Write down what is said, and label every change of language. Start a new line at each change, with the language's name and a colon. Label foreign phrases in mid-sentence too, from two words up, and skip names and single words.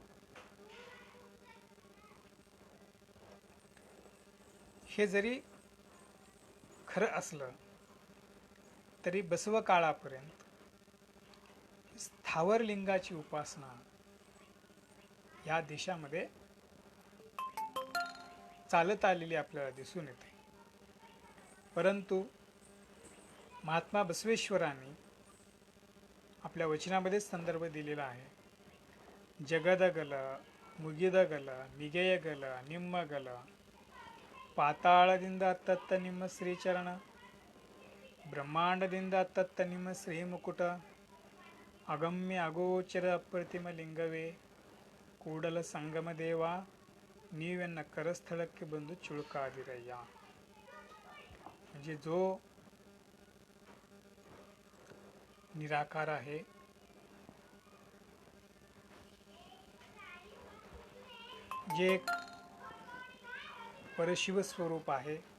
Marathi: हे जरी खरं असलं तरी बसव काळापर्यंत स्थावर लिंगाची उपासना या देशामध्ये चालत आलेली आपल्याला दिसून येते. परंतु महात्मा बसवेश्वरांनी आपल्या वचनामध्येच संदर्भ दिलेला आहे.
Kannada: जगदगल ಮುಗಿದಗಲ ಮಿಗೆಯಗಲ ನಿಮ್ಮಗಲ ಪಾತಾಳದಿಂದ ಅತ್ತತ್ತ ನಿಮ್ಮ ಶ್ರೀಚರಣ ಬ್ರಹ್ಮಾಂಡದಿಂದ ಅತ್ತತ್ತ ನಿಮ್ಮ ಶ್ರೀಮುಕುಟ ಅಗಮ್ಯ ಅಗೋಚರ ಅಪ್ರತಿಮ ಲಿಂಗವೇ ಕೂಡಲ ಸಂಗಮ ದೇವ ನೀವೆನ್ನ ಕರಸ್ಥಳಕ್ಕೆ ಬಂದು ಚುಳುಕಾದಿರಯ್ಯ.
Marathi: म्हणजे जो निराकार आहे, जे एक परशिव स्वरूप आहे,